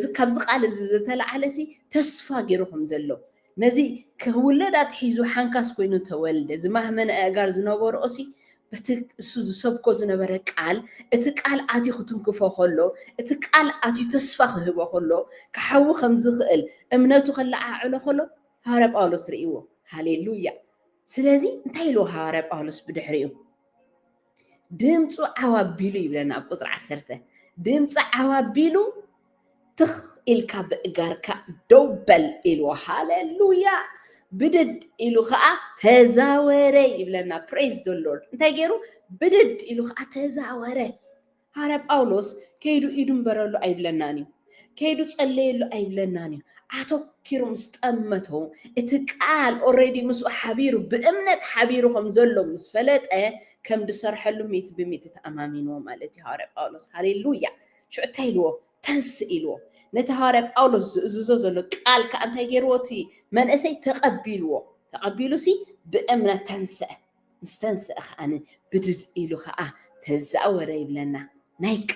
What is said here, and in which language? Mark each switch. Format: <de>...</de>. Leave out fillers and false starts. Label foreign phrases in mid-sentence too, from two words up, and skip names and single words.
<ti>ካብዚ ቃል እዚ ዝተለዓለሲ ተስፋ ገይሩ ከም ዘሎ ነዚ ክውለድ ኣትሒዙ ሓንካስ ኮይኑ ተወልደ ዝማህመነ ኣእጋር ዝነበሮሲ በቲ እሱ ዝሰብኮ ዝነበረ ቃል እቲ ቃል ኣትዩ ክትንክፎ ከሎ እቲ ቃል ኣትዩ ተስፋ ክህቦ ከሎ ክሓዊ ከም ዝኽእል እምነቱ ከለዓዕሎ ከሎ ሃዋርያ ጳውሎስ ርእይዎ ሃሌሉያ ስለዚ እንታይ ኢልዎ ሃዋርያ ጳውሎስ ብድሕሪኡ ድምፁ ዓዋቢሉ ይብለና ኣብ ቁፅሪ 10 ድምፂ ዓዋቢሉ ትኽ ኢልካ ብእጋርካ ደውበል ኢልዎ ሃሌሉያ ብድድ ኢሉ ከዓ ተዛወረ ይብለና</ti> <en>praise the lord</en> <ti>እንታይ ገይሩ ብድድ ኢሉ ከዓ ተዛወረ ሃዋርያ ጳውሎስ ከይዱ ኢዱንበረሉ ኣይብለናን እዩ ከይዱ ጸለየሉ ኣይብለናን እዩ ኣተኪሩ ምስ ጠመቶ እቲ ቃል ኦሬዲ ምስ ሓቢሩ ብእምነት ሓቢሩ ከም ዘሎ ምስ ፈለጠ ከም ድሰርሐሉ ሚት ብሚት ተኣማሚንዎ ማለት እዩ ሃዋርያ ጳውሎስ ሃሌሉያ ሽዑ ኢልዎ ተንስ ኢልዎ ነቲ ሃዋርያ ጳውሎስ ዝእዝዞ ዘሎ ቃል ከዓ እንታይ ገይርዎ እቲ መንእሰይ ተቐቢሉሲ ብእምነት ተንስአ ምስ ተንስአ ከዓኒ ብድድ ኢሉ ከዓ ተዛወረ ይብለና ናይ</ti>